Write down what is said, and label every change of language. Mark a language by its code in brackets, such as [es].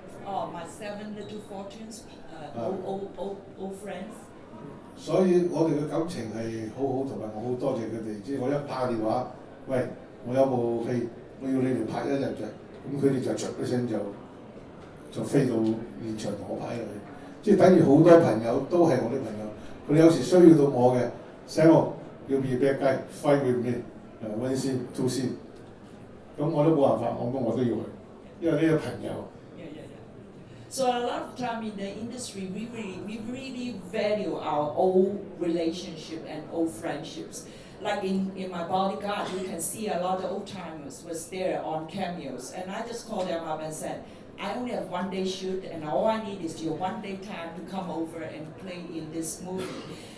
[en] Oh, my 7 Little Fortunes, old friends. [yue] 所以我哋嘅感情係好好，同埋我好多謝佢哋。即係我一打電話，喂，我有部戲，我要你哋拍一日嘅，咁佢哋就着一聲就飛到現場同我拍入去。即係等於好多朋友都係我啲朋友，佢哋有時需要到我嘅 ，Sammo 要 [en] be a bad guy fight with me， one scene two scene， [yue] 咁我都冇辦法，我都要去，因為呢個朋友。 [en] So a lot of time in the industry, we really value our old relationship and old friendships. Like in my Bodyguard, you can see a lot of old timers was there on cameos, and I just called them up and said, I only have 1 day shoot, and all I need is your 1 day time to come over and play in this movie.